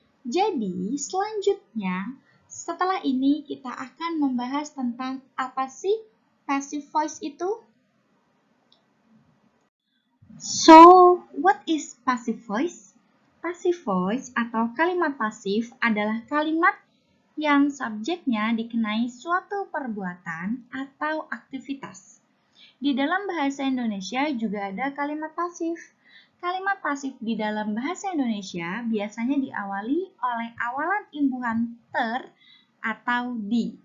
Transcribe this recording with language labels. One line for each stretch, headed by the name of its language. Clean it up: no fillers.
Indonesian: Jadi, selanjutnya setelah ini kita akan membahas tentang apa sih passive voice itu.
English: So, what is passive voice?
Indonesian: Passive voice atau kalimat pasif adalah kalimat yang subjeknya dikenai suatu perbuatan atau aktivitas. Di dalam bahasa Indonesia juga ada kalimat pasif. Kalimat pasif di dalam bahasa Indonesia biasanya diawali oleh awalan imbuhan ter atau di.